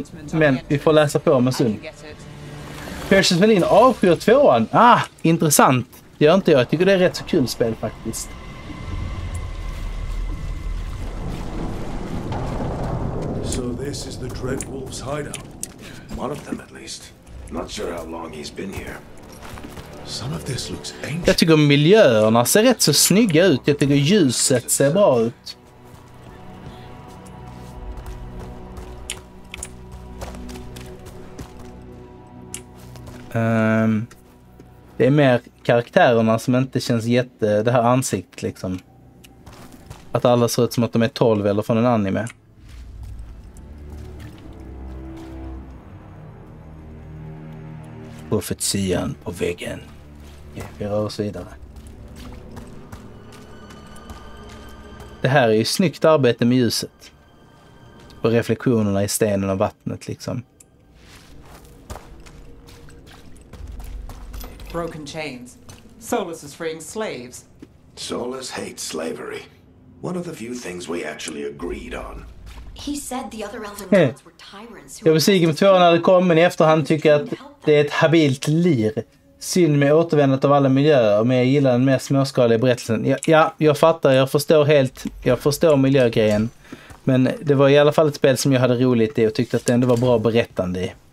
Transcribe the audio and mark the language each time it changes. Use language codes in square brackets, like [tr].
[sv] Men vi får läsa på med stund. Persians Melin avskyr 2:an. Intressant. Det gör inte jag. Jag tycker det är rätt så kul spel faktiskt. [en] So this is the Dreadwolf's hideout. One of them, at least. Not sure how long he's been here. Some of this looks ancient. [sv] Jag tycker miljöerna ser rätt så snygga ut. Jag tycker ljuset ser bra ut. Det är mer karaktärerna som inte känns det här ansiktet liksom. Att alla ser ut som att de är 12 eller från en anime. Profetian på väggen. Vi rör oss vidare. Det här är ju snyggt arbete med ljuset. Och reflektionerna i stenen och vattnet liksom. [en] Broken chains. Solus is freeing slaves. Solus hates slavery. One of the few things we actually agreed on. He said the other elven gods were tyrants who [sv] Jag var besviken på 2 när det kom, men i efterhand tycker jag att det är ett habilt lir. Synd med återvändandet av alla miljöer, men jag gillar den mer småskaliga berättelsen. Ja, jag fattar, jag förstår miljögrejen. Men det var i alla fall ett spel som jag hade roligt i och tyckte att det ändå var bra berättande i.